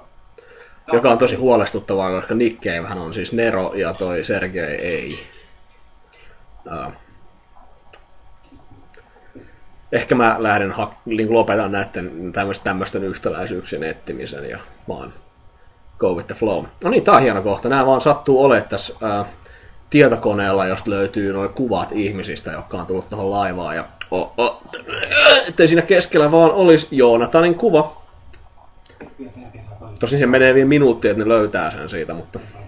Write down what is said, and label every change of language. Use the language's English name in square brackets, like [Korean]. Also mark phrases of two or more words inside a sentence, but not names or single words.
[Finnish] Joka on tosi huolestuttavaa, koska Nick Cavehän on siis Nero ja toi Sergei ei. Ehkä mä lähden lopetan näiden tämmöisten yhtäläisyyksien etsimisen ja vaan [English] go with the flow. [Finnish] No niin, tää on hieno kohta. Nää vaan sattuu olemaan tässä tietokoneella, josta löytyy nuo kuvat ihmisistä, jotka on tullut tuohon laivaan. Ja ettei siinä keskellä vaan olisi Joonatanin kuva. Tosin se menee vielä minuuttia, että ne löytää sen siitä, mutta...